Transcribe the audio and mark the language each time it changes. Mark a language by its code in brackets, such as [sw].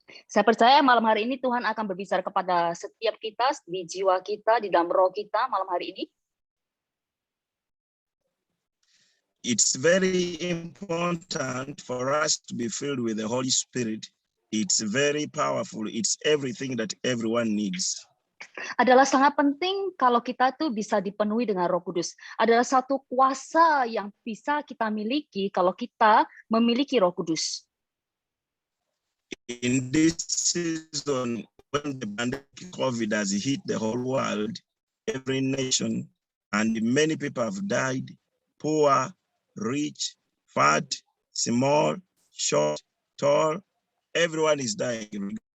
[id] Saya percaya malam hari ini Tuhan akan berbicara kepada setiap kita, di jiwa kita, di dalam roh kita malam hari ini. [en] It's very important for us to be filled with the Holy Spirit. It's very powerful. It's everything that everyone needs. [id] Adalah sangat penting kalau kita tuh bisa dipenuhi dengan Roh Kudus. Adalah satu kuasa yang bisa kita miliki kalau kita memiliki Roh Kudus. [en] In this season, when the pandemic COVID has hit the whole world, every nation, and many people have died, poor, rich, fat, small, short, tall, everyone is dying.